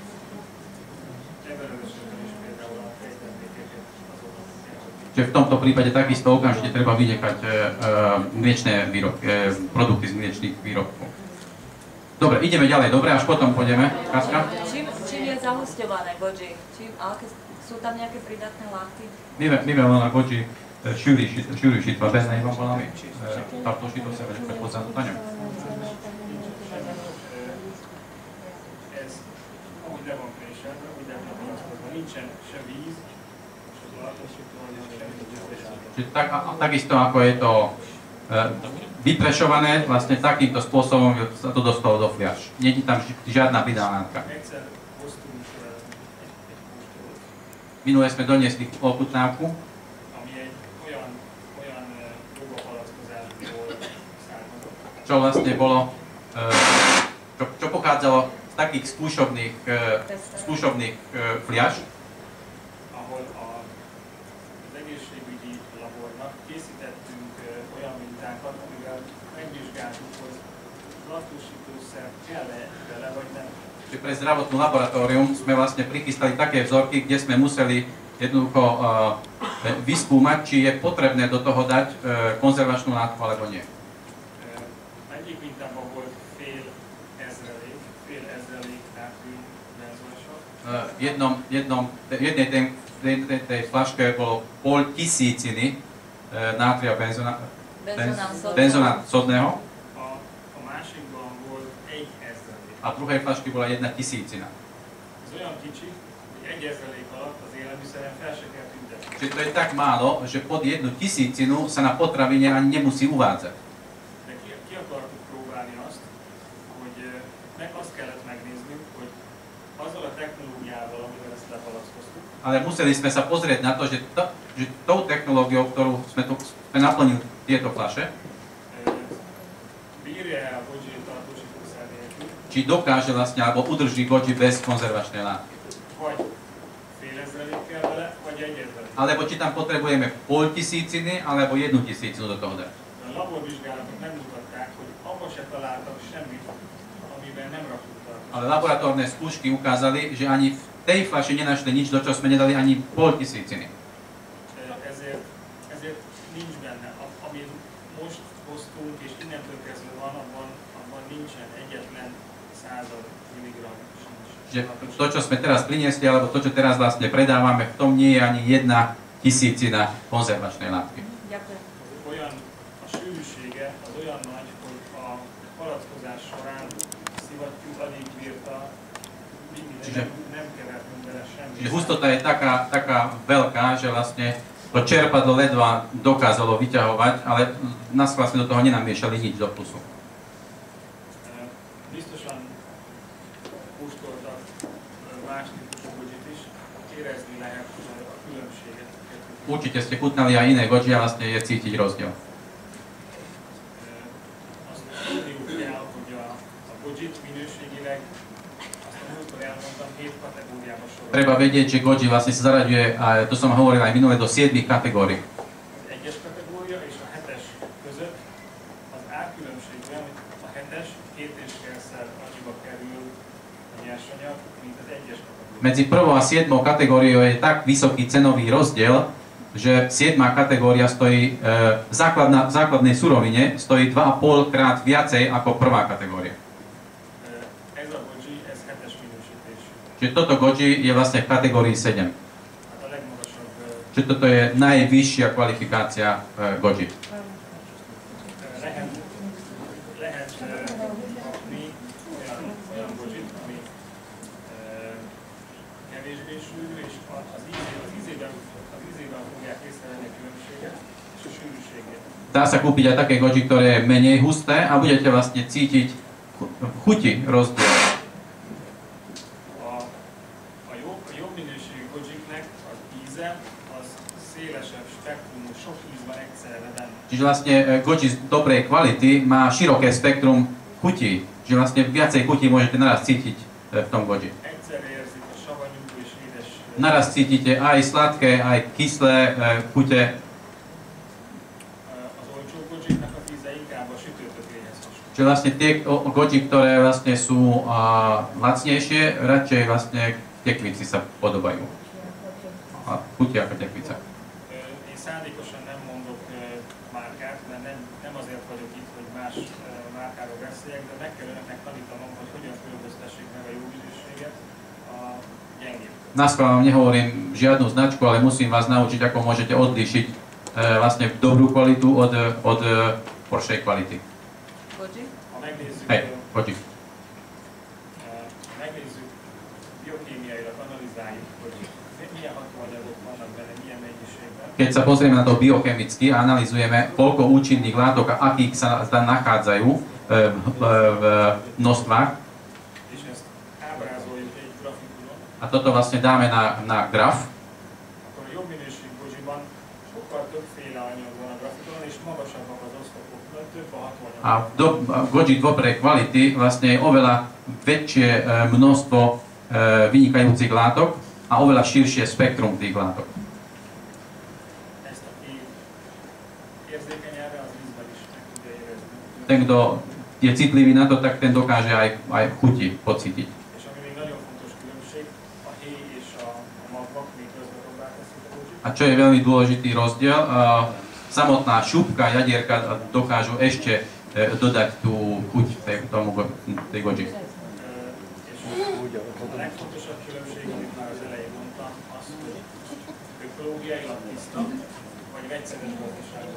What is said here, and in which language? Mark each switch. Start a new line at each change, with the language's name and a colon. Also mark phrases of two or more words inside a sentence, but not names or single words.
Slovak: Čiže v tomto prípade takisto okamžite treba vynechať mliečne produkty z mliečných výrobkov. Dobre, ideme ďalej, dobre, až potom pôjdeme. Katka? Čím je zahusťované goji? Sú tam nejaké pridatné látky?
Hungarian: Mivel van a goji sűrűsítve benne, van valami tartósító szervezet hozzáadott anyag? Ez, ahogy le van préselve, ahogy le van vonatkozva, nincsen se víz, se tartósító anyag,
Slovak: Čiže takisto ako je to vyprešované, vlastne takýmto spôsobom sa to dostalo do fľaš. Nie je tam žiadna pridaná látka. Minule sme doniesli ochutnávku, čo vlastne bolo, čo pochádzalo z z takých skúšobných fliaš,
Hungarian: ahol az egészségügyi labornak készítettünk olyan mintákat, amivel megvizsgáltuk, hogy laktosítószer kell-e bele, vagy nem.
Slovak: že pre zdravotnú laboratórium sme vlastne prichystali také vzorky, kde sme museli jednoducho vyskúmať, či je potrebné do toho dať konzervačnú látku alebo nie.
Hungarian: Egyik mintában volt fél ezrelék nátrium benzonasav.
Slovak: V jednej tej flaške bolo 500 nátria benzonát sodného
Hungarian: A másikban volt 1 ezrelék.
Slovak: a v druhej flaške bola 1 000.
Hungarian: Ez olyan kicsi, hogy 1 ezrelék alatt az élelmiszeren fel se kell tüntetni.
Slovak: Čiže to je tak málo, že pod 1 000 sa na potravine ani nemusí uvádzať.
Hungarian: De ki akartuk próbálni azt, hogy azt kellett megnéznünk, hogy azzal a technológiával, amivel ezt lepalackoztuk,
Slovak: Ale museli sme sa pozrieť na to, že tou technológiou, ktorú sme naplnili tieto fľaše,
Hungarian: bírja a Goji tartósítószer nélkül,
Slovak: či dokáže vlastne, alebo udrží Goji bez konzervačnej látky.
Hungarian: vagy fél ezrelékkel vele, vagy 1 ezrelék.
Slovak: Alebo či tam potrebujeme 500, alebo 1 000 do toho dať.
Hungarian: A laborvizsgálatok nem mutatták, hogy abba se találtak semmit, amiben nem raktuk tartósítószer.
Slovak: Ale laboratórne skúšky ukázali, že ani v tej fľaši nenašli nič, do čoho sme nedali ani 500.
Hungarian: Ezért nincs benne. Amit most hoztunk, és innentől kezdve van, abban nincsen egyetlen 100 milligram sincs.
Slovak: Že to, čo sme teraz priniesli, alebo to, čo teraz vlastne predávame, v tom nie je ani 1 000 konzervačnej látky. Ďakujem.
Hungarian: Olyan a sűrűsége az olyan nagy, hogy a palackozás során szivattyú alig bírta, nem kevertünk bele semmit.
Slovak: Čiže hustota je taká veľká, že vlastne to čerpadlo ledva dokázalo vyťahovať, ale nás vlastne do toho nenamiešali nič do plusu.
Hungarian: Biztosan kóstoltak más típusú Gojit is, érezni lehet a különbséget.
Slovak: Určite ste chutnali aj iné Goji a vlastne je cítiť rozdiel.
Hungarian: Azt tudniuk kell, hogy a Gojit minőségileg, azt a múltkor elmondtam, 7 kategóriába sorol.
Slovak: Treba vedieť, že Goji vlastne sa zaraďuje, a to som hovoril aj minule, do 7 kategórií.
Hungarian: Az 1-es kategória és a 7-es között az árkülönbség olyan, hogy a 7-es 2,5-szer annyiba kerül a nyersanyag, mint az 1-es kategória.
Slovak: Medzi 1. a 7. kategóriou je tak vysoký cenový rozdiel, že 7. kategória stojí v základnej surovine stojí 2,5 krát viacej ako 1. kategória.
Hungarian: Ez a Goji, ez 7-es minősítésű.
Slovak: Čiže toto Goji je vlastne v kategórii 7.
Hungarian: Hát a legmagasabb
Slovak: Čiže toto je najvyššia kvalifikácia Goji.
Hungarian: lehet kapni olyan Gojit, ami kevésbé sűrű, és az ízében fogják észrevenni a különbséget, és a sűrűségét.
Slovak: Dá sa kúpiť aj také Goji, ktoré je menej husté a budete vlastne cítiť v chuti rozdiel. A jobb minőségű Gojiknek az íze az szélesebb spektrumú, sok íz van egyszerre benne. Čiže vlastne Goji z dobrej kvality má široké spektrum chutí. Čiže vlastne viacej chutí môžete naraz cítiť v tom Goji.
Hungarian: Egyszerre érzik a savanyú és édes.
Slovak: Naraz cítite aj sladké, aj kyslé chute. Az olcsó Gojiknak az íze inkább a sütőtökéhez hasonló. Čiže vlastne tie Goji, ktoré vlastne sú lacnejšie, radšej vlastne k tekvici sa podobajú. A chutia ako tekvica.
Hungarian: Én szándékosan nem mondok márkát, mert nem azért vagyok itt, hogy más márkáról beszéljek, de meg kell önöknek tanítanom, hogy hogyan különböztessék meg a jó minőséget a gyengébb.
Slovak: Naskôr vám nehovorím žiadnu značku, ale musím vás naučiť, ako môžete odlíšiť vlastne dobrú kvalitu od horšej kvality. Goji?
Hungarian: Ha megnézzük,
Slovak: Hej, Goji.
Hungarian: megnézzük biokémiailag analizáljuk, hogy milyen hatóanyagok vannak benne, milyen mennyiségben,
Slovak: Keď sa pozrieme na to biochemicky a analyzujeme, koľko účinných látok a akých sa nachádzajú v množstvách,
Hungarian: és ezt ábrázoljuk egy grafikonon,
Slovak: a toto vlastne dáme na graf,
Hungarian: akkor a jobb minőségű Gojiban sokkal többféle anyag van a grafikonon, és magasabbak az oszlopok, mert több a hatóanyag.
Slovak: a Goji dobrej kvality vlastne je oveľa väčšie množstvo vynikajúcich látok a oveľa širšie spektrum tých látok.
Hungarian: Ezt, aki érzékeny erre, az ízben is meg tudja érezni.
Slovak: Ten, kto je citlivý na to, tak ten dokáže aj chuti pocítiť.
Hungarian: És ami még nagyon fontos különbség, a héj és a magvak még közvetlenül teszik a búzsit.
Slovak: A čo je veľmi dôležitý rozdiel, samotná šupka, jadierka dokážu ešte dodať tú chuť tej goji.
Hungarian: A legfontosabb különbség, amit már az elején mondtam, az, hogy ökológiailag tiszta, vagy vegyszeres gazdaságban.